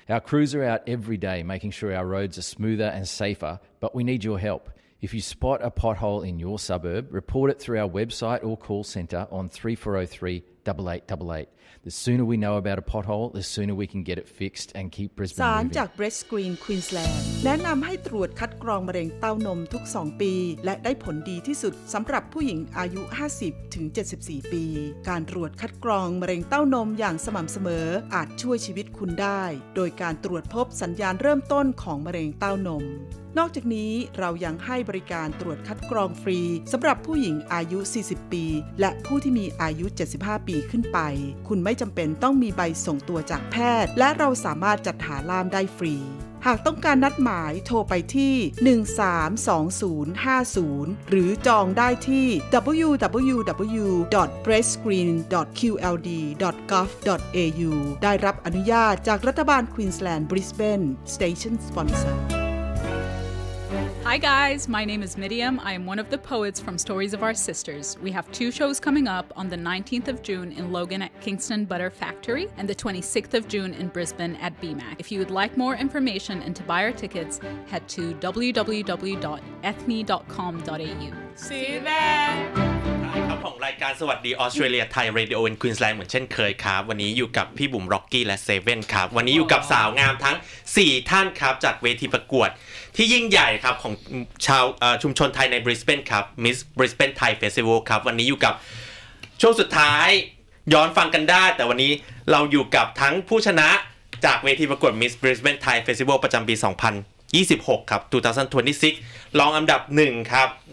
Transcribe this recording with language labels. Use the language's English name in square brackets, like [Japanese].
[English] Our crews are out every day making sure our roads are smoother and safer, but we need your help. If you spot a pothole in your suburb, report it through our website or call centre on 3403 8888. The sooner we know about a pothole, the sooner we can get it fixed and keep Brisbane moving. [Thai] สารจาก Breast Green Queensland แนะนำให้ตรวจคัดกรองมะเร็งเต้านมทุก2ปีและได้ผลดีที่สุดสำหรับผู้หญิงอายุ50ถึง74ปีการตรวจคัดกรองมะเร็งเต้านมอย่างสม่ำเสมออาจช่วยชีวิตคุณได้โดยการตรวจพบสัญญาณเริ่มต้นของมะเร็งเต้านม นอกจากนี้เรายังให้บริการตรวจคัดกรองฟรีสำหรับผู้หญิงอายุ40ปีและผู้ที่มีอายุ75ปีขึ้นไปคุณไม่จำเป็นต้องมีใบส่งตัวจากแพทย์และเราสามารถจัดหาล่ามได้ฟรีหากต้องการนัดหมายโทรไปที่132050หรือจองได้ที่ www.breastscreen.qld.gov.au ได้รับอนุญาตจากรัฐบาล Queensland Brisbane Station Sponsor [English] Hi guys, my name is Miriam. I am one of the poets from Stories of Our Sisters. We have two shows coming up on the 19th of June in Logan at Kingston Butter Factory and the 26th of June in Brisbane at BMAC. If you would like more information and to buy our tickets, head to www.ethne.com.au. See you there! [Thai] ครับของรายการสวัสดีออสเตรเลียไทยเรดิโอในควีนส์แลนด์เหมือนเช่นเคยครับวันนี้อยู่กับพี่บุ๋มร็อกกี้และเซเว่นครับวันนี้อยู่กับสาวงามทั้ง4ท่านครับจากเวทีประกวดที่ยิ่งใหญ่ครับของชาวชุมชนไทยในบริสเบนครับมิสบริสเบนไทยเฟสติวัลครับวันนี้อยู่กับช่วงสุดท้ายย้อนฟังกันได้แต่วันนี้เราอยู่กับทั้งผู้ชนะจากเวทีประกวดมิสบริสเบนไทยเฟสติวัลประจำปี2026ครับ2026รองอันดับ1ครับ